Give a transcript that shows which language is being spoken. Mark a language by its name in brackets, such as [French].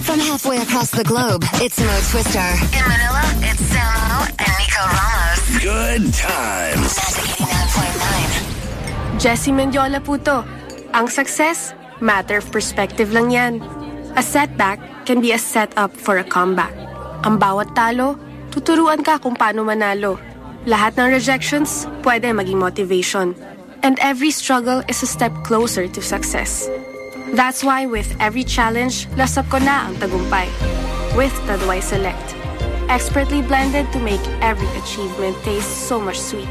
[English] From halfway across the globe, it's Mo Twister. In Manila, it's Samo and Nico Ramos. Good times. [Filipino] Jessie Mendiola po to. Ang success, [English] matter of perspective [Filipino] lang yan. [English] A setback can be a setup for a comeback. [Filipino] Ang bawat talo, tuturuan ka kung paano manalo. Lahat ng rejections, pwede maging motivation. [English] And every struggle is a step closer to success. That's why with every challenge, [Filipino] lasap ko na ang tagumpay. [English] With Taduay Select. Expertly blended to make every achievement taste so much sweeter.